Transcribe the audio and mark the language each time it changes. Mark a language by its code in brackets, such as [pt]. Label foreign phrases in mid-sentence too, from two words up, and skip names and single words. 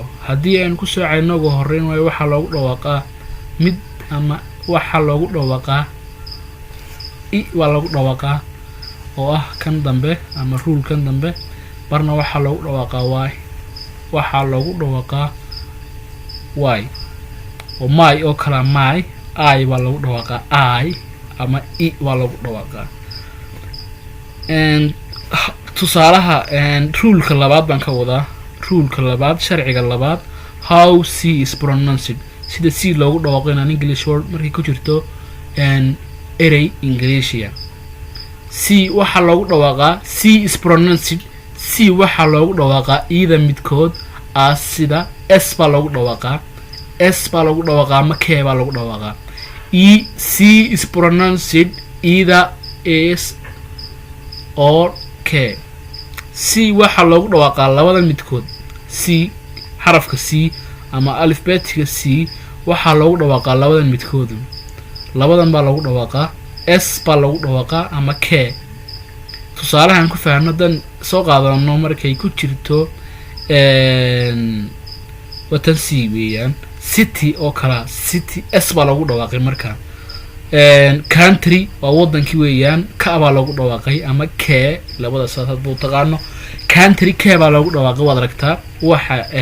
[so] haddii aynu ku soo cayno ugu horeyn y waxaa loogu dhawaaqaa mid ama waxaa loogu dhawaaqaa i waa lagu dhawaaqaa oo ah kan dambe ama rule kan dambe barna waxaa loogu dhawaaqaa y waxaa loogu dhawaaqaa y oo my oo kala my I baa lagu dhawaaqaa I ama i waa lagu dhawaaqaa. tusaalaha ruleka labaad baan ka wadaa. ruleka labaad sharciga labaad [en] how c is pronounced [so] sida c loogu dhawaaqo [en] in an English word [so] markay ku jirto erey Ingiriisiya. c waxa loogu dhawaaqaa [en] c is pronounced [so] c waxa loogu dhawaaqaa either midkood as sida s baa loogu dhawaaqaa ama k baa loogu dhawaaqaa. [en] c is pronounced either s or k. [so] c waxa loogu dhawaaqaa labada midkood. c xarafka c ama alifbeetiga c waxaa loogu dhawaaqaa labada midkood. labadan baa lagu dhawaaqaa s baa lagu dhawaaqaa ama k tusaalahan ku fahamno dan soo qaadano markay ku jirto watan c weeyaan city oo kala city s baa lagu dhawaaqay markaa country waa wadankii weeyaan ka baa lagu dhawaaqay ama k labada saad buu taqaano country k baa lagu dhawaaqay waad aragtaa waxa